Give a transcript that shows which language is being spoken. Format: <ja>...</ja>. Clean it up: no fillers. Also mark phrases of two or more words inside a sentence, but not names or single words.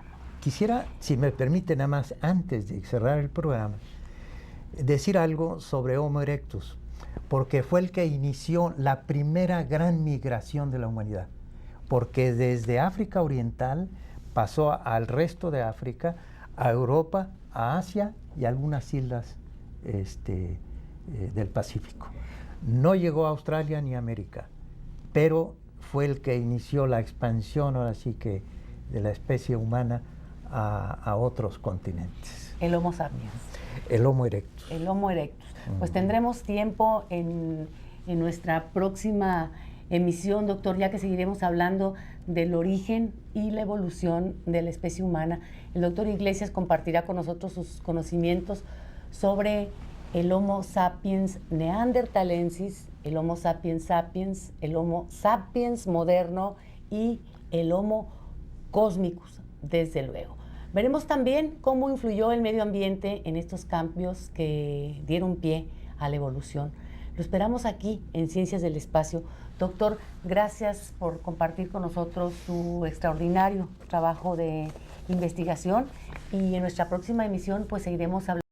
<es>Quisiera, si me permite, nada más antes de cerrar el programa, decir algo sobre Homo erectus, porque fue el que inició la primera gran migración de la humanidad, porque desde África Oriental pasó al resto de África, a Europa, a Asia y a algunas islas del Pacífico. No llegó a Australia ni a América, pero fue el que inició la expansión, ahora sí que, de la especie humana a otros continentes. El Homo sapiens. El Homo erectus. El Homo erectus. Pues tendremos tiempo en nuestra próxima emisión, doctor, ya que seguiremos hablando del origen y la evolución de la especie humana. El doctor Iglesias compartirá con nosotros sus conocimientos sobre el Homo sapiens neanderthalensis, el Homo sapiens sapiens, el Homo sapiens moderno y el Homo cosmicus, desde luego. Veremos también cómo influyó el medio ambiente en estos cambios que dieron pie a la evolución. Lo esperamos aquí en Ciencias del Espacio. Doctor, gracias por compartir con nosotros su extraordinario trabajo de investigación, y en nuestra próxima emisión pues seguiremos hablando</es>